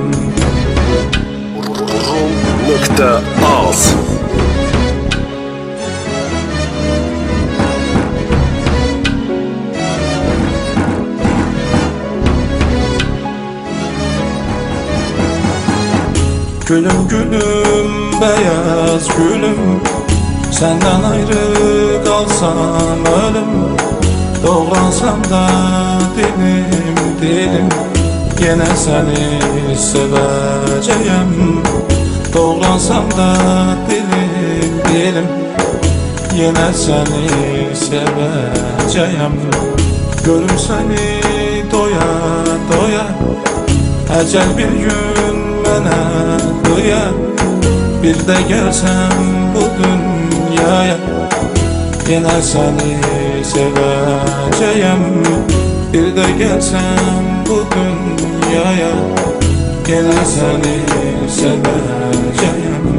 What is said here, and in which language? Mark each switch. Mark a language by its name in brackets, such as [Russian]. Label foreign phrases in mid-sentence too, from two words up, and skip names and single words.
[Turkish] Rum.az Gülüm gülüm beyaz gülüm, senden ayrı kalsam ölüm. Doğransam da dilim dilim, yine seni seveceğim. Doğransam da dilim dilim, yine seni seveceğim. Görüm seni doya doya, ecel bir gün mənə duya. [Azerbaijani] Bir də gəlsəm bu dünyaya, yenə səni sevəcəyəm. Bir də gəlsəm bu dünyaya, yenə səni sevəcəyəm.